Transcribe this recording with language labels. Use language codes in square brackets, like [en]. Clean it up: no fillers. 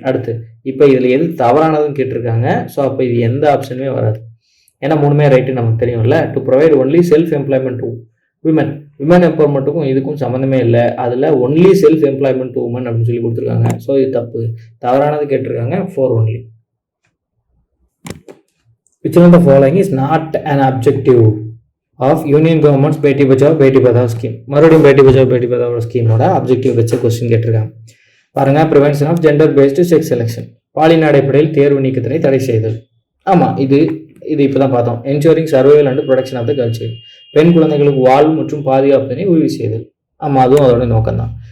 [ta] அடுத்து இப்போ இதில் எது தவறானதுன்னு கேட்டிருக்காங்க. ஸோ அப்போ இது எந்த ஆப்ஷனுமே வராது. ஏன்னா 3மே ரைட்டு நமக்கு தெரியும்ல. [en] To provide only self employment to women. [ta] Women எம்பவர்மெண்ட்டுக்கும் இதுக்கும் சம்மந்தமே இல்லை. அதில் [en] only self employment to woman [ta] அப்படின்னு சொல்லி கொடுத்துருக்காங்க. ஸோ இது தப்பு. தவறானது கேட்டிருக்காங்க 4 only. [en] Which one of the following is not an objective of Union Government's Beti Bachao Beti Padhao scheme? [ta] மறுபடியும் பேட்டி பச்சாவோ பேட்டி பதாவோ ஸ்கீமோட அப்ஜெக்டிவ் வச்சு கொஸ்டின் கேட்டிருக்காங்க. பாருங்கள், [en] Prevention of gender based sex selection. [ta] பாலின அடிப்படையில் தேர்வு நீக்கத்தினை தடை செய்தல். ஆமாம், இது இப்போ தான் பார்த்தோம். [en] Ensuring survival and protection of the girl child. [ta] பெண் குழந்தைகளுக்கு வாழ்வு மற்றும் பாதுகாப்பினை உறுதி செய்தல். ஆமாம், அதுவும் அதோட நோக்கம் தான்.